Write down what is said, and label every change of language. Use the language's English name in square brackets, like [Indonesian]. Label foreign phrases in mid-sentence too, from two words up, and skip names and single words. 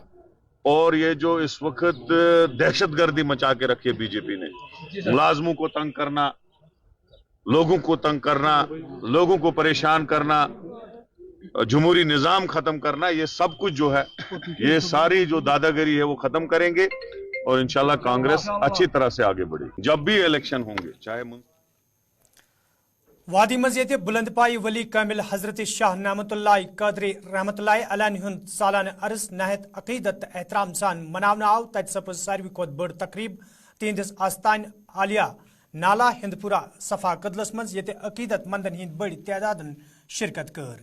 [Hindi] और ये जो इस वक्त दहशतगर्दी मचा के रखी है बीजेपी ने, मुलाजमों को तंग करना, लोगों को तंग करना, लोगों को परेशान करना, जमहूरी निजाम खत्म करना, ये सब कुछ जो है, ये सारी जो दादागिरी है वो खत्म करेंगे और इंशाल्लाह कांग्रेस अच्छी तरह से आगे बढ़ेगी। जब भी इलेक्शन होंगे, चाहे [Kashmiri] वादी मज़ बुलंद पाई वली कामिल हजरत शाह नामतुल्लाह कादरी [Arabic] رحمة الله عليه [Kashmiri] हुंद सालाना अर्स नहत अकीदत एहतराम सान मनावन आव। तत सपज सारवी खोत बड़ तकरीब तिहंदिस आस्तान आलिया नाला हिंदपुरा सफा कदलस मज ये अकीदत मंदन हिंद बड़ तादादन शिरकत कर।